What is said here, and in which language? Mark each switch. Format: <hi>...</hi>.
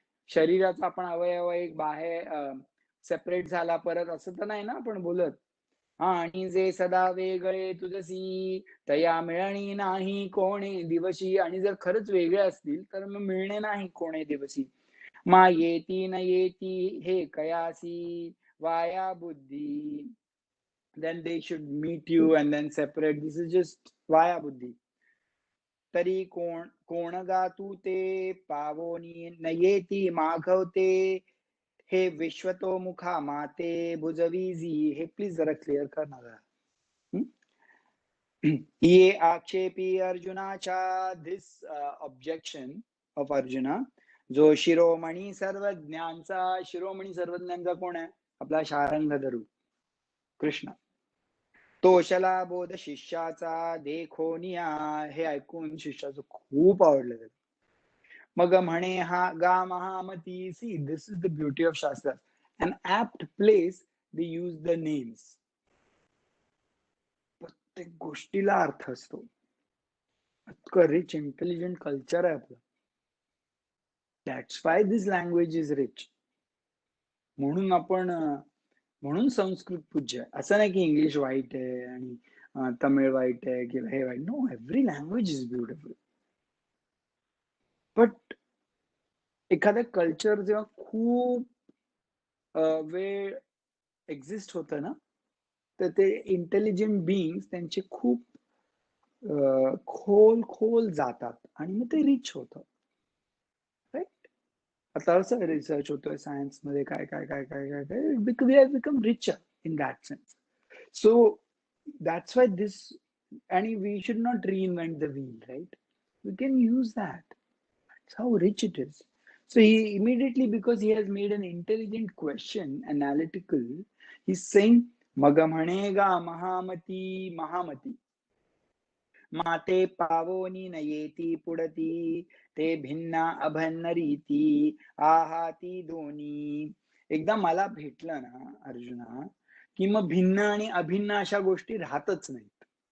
<mr>शरीराचा आपण अवयव एक बाहेर सेपरेट झाला परत असं तर नाही ना आपण बोलत. आणि जे सदा वेगळे तुझसी तया मिळणी नाही कोणे दिवशी. आणि जर खरंच वेगळे असतील तर मग मिळणे नाही कोणे दिवशी. मा येती न येती हे कयासी वाया बुद्धी.</mr> <en>then they should meet you and then separate. This is just vaya buddhi.</en> <mr>तरी कोण गा तू ते पावोनी न येती मागवते हे विश्वतो मुखा माते भुजवीजी. हे प्लीज जरा क्लिअर कर ना जरा. ये आक्षेपी अर्जुनाच्या</mr> <en>this objection of Arjuna,</en> <mr>जो शिरोमणी सर्वज्ञांचा. शिरोमणी सर्वज्ञांचा कोण आहे? आपला शारंग धरू कृष्ण. तोषला बोध शिष्याचा देखोनिया. हे ऐकून शिष्याचं खूप आवडलं त्याला. मग म्हणे हा गा महामती.</mr> <en>See this is the beauty of shastra. an apt place they use the names.</en> <mr>प्रत्येक गोष्टीला अर्थ असतो. इतकं रिच इंटेलिजंट कल्चर आहे आपलं.</mr> <en>That's why this language is rich.</en> <mr>म्हणून संस्कृत पूज्य आहे. असं नाही की इंग्लिश वाईट आहे आणि तमिळ वाईट आहे किंवा हे वाईट.</mr> <en>No, every language is beautiful.</en> <mr>But एखादं कल्चर जेव्हा खूप वेळ एक्झिस्ट होतं ना, तर ते इंटेलिजंट बीइंग्स त्यांचे खूप खोल जातात आणि मग ते रिच होतं. राईट? आता असं रिसर्च होतोय सायन्स मध्ये काय काय काय काय काय काय</mr> <en>We have become richer in that sense. So that's why this. आणि we should not reinvent the wheel, right? We can use that. That's how rich it is. So he immediately, because he has made an intelligent question, analytical, he's saying</en> <mr>मग म्हणे गा महामती महामती, माते पावोनी न येती पुढती, ते भिन्ना अभन्न रीती, आहाती दोन्ही. एकदा मला भेटलं ना अर्जुना, की मग भिन्न आणि अभिन्न अशा गोष्टी राहतच नाहीत.</mr>